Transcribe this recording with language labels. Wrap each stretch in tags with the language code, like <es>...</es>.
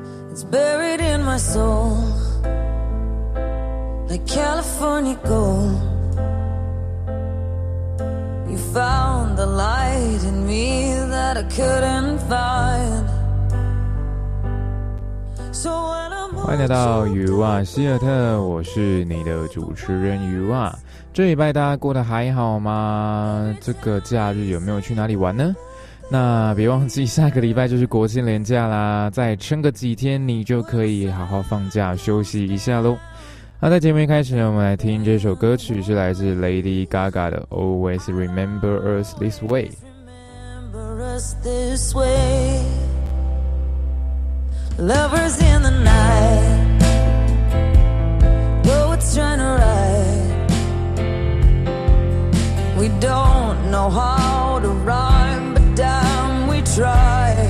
<en>It's buried in my soul, like California gold. You found the light in me that I couldn't find. So when I'm home,</en> <zh>欢迎来到鱼蛙希尔特，我是你的主持人鱼蛙。这礼拜大家过得还好吗？这个假日有没有去哪里玩呢？那别忘记下个礼拜就是国庆连假啦，再撑个几天你就可以好好放假休息一下咯。那在节目一开始呢，我们来听这首歌曲，是来自 Lady Gaga 的 Always Remember Us This Way。</zh> <en>Remember us this way. Lovers in the night, poets trying to write. We don't know how to rhyme, but damn we try.</en>